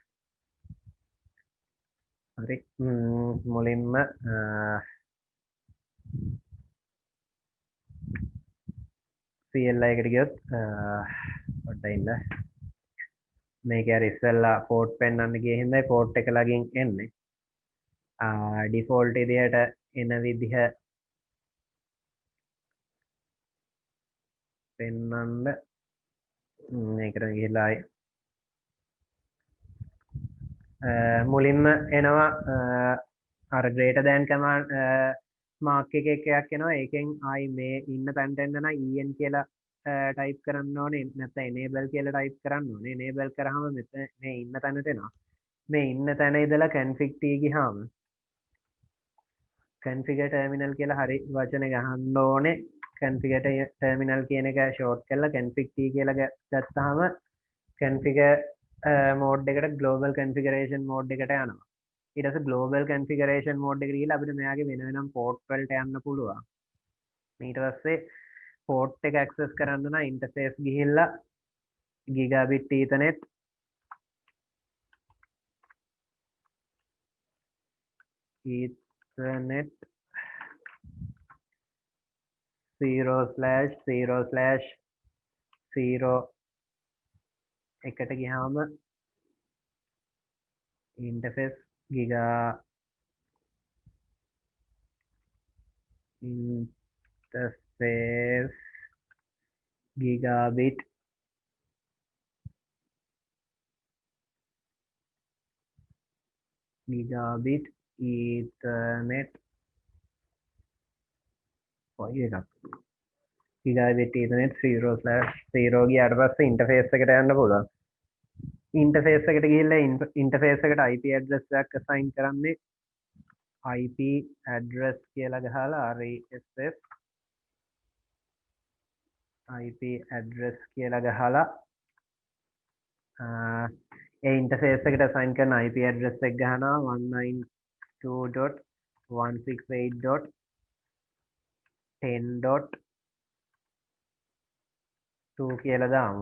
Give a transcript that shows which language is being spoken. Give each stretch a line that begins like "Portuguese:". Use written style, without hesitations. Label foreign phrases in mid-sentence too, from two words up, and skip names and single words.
Sinhala: හරි මුලින්ම CLI එකට ගියොත් පොඩ්ඩක් ඉන්න මේක අර ඉස්සෙල්ලා පෝට් පෙන්වන්න ගියේ හින්දා පෝට් එක ළඟින් එන්නේ ඩිෆෝල්ට් විදිහට එන විදිහ පෙන්වන්න මේකට ගිහිල්ලා මුලින්ම එනවා අර
English: greater than command
Sinhala: මාක් එකක් එනවා ඒකෙන් ආයි මේ ඉන්න තැනට එන්න නම් en කියලා ටයිප් කරන්න ඕනේ නැත්නම් enable කියලා ටයිප් කරන්න ඕනේ enable කරාම මෙතන මේ ඉන්න තැනට එනවා මේ ඉන්න තැන ඉඳලා
English: config t
Sinhala: ගියාම
English: configure terminal
Sinhala: කියලා හරි වචන ගහන්න ඕනේ
English: configure terminal
Sinhala: කියන එක ෂෝට් කරලා
English: config t
Sinhala: කියලා ගත්තාම configure මෝඩ් එකට
English: global configuration
Sinhala: මෝඩ් එකට යනවා ඊට පස්සේ
English: global configuration mode
Sinhala: එකට ගිහලා අපිට මෙයාගේ වෙන වෙනම port වලට යන්න පුළුවන්. ඊට පස්සේ port එක access කරන්න නම් interface ගිහිල්ලා
English: gigabit ethernet ethernet 0/0/0
Sinhala: එකට ගියාම
English: interface giga interface gigabit ethernet gigabit ethernet
Sinhala: 0/0 ගියාට පස්සේ interface එකට යන්න පුළුවන් interface එකට ගිහිල්ලා interface එකට
English: IP address
Sinhala: එකක් assign කරන්නේ
English: IP address
Sinhala: කියලා ගහලා RESS
English: IP address
Sinhala: කියලා ගහලා ඒ interface එකට assign කරන
English: IP address
Sinhala: එක ගහනවා 192.168.10.2 2 කියලා දාමු.